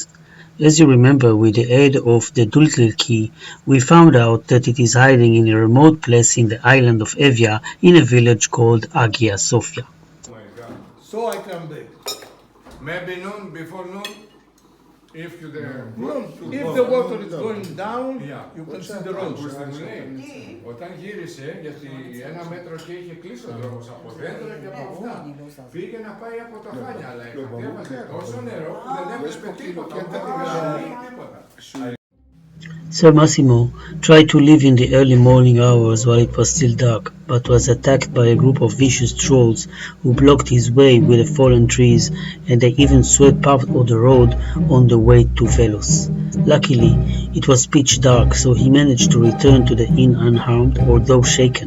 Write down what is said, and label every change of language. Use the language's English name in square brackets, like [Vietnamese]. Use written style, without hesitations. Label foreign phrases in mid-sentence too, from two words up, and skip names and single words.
[English] As you remember, with the aid of the Dulcil key, we found out that it is hiding in a remote place in the island of Evia in a village called Hagia Sophia. My God. So I can bake. Maybe noon, before noon, if you there. If the water is going down, you can see the roads. [Greek] Όταν γύρισε, γιατί ένα μέτρο και είχε κλείσει ο δρόμος από δέντρα και από αυτά, πήγε να πάει από τα Χάνια, αλλά κατέβασε τόσο νερό που δεν έβλεπε τίποτα, ούτε τη γραμμή, τίποτα. [English] Sir Massimo tried to leave in the early morning hours while it was still dark, but was attacked by a group of vicious trolls who blocked his way with the fallen trees, and they even swept part of the road on the way to Velos. Luckily, it was pitch dark, so he managed to return to the inn unharmed, although shaken.